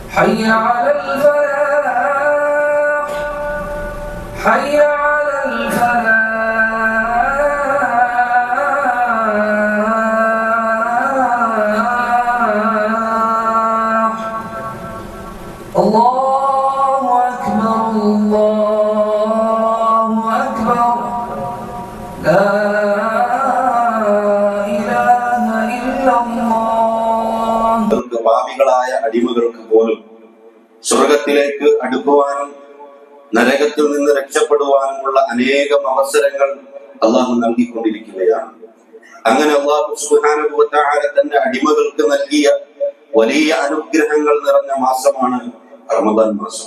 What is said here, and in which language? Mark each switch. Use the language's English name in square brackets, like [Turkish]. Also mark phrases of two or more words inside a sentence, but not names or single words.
[Arabic] حي على الفلاح حي على الفلاح الله أكبر الله أكبر لا إله إلا الله. [Malayalam] പാപികളായ അടിമകൾക്ക് പോലും സ്വർഗത്തിലേക്ക് അടുക്കുവാനും നരകത്തിൽ നിന്ന് രക്ഷപ്പെടുവാനുമുള്ള അനേകം അവസരങ്ങൾ അള്ളാഹു നൽകിക്കൊണ്ടിരിക്കുകയാണ്. അങ്ങനെ അള്ളാഹു [Arabic] سبحانه وتعالى [Malayalam] തന്റെ അടിമകൾക്ക് നൽകിയ വലിയ അനുഗ്രഹങ്ങൾ നിറഞ്ഞ മാസമാണ് റമദാൻ മാസം.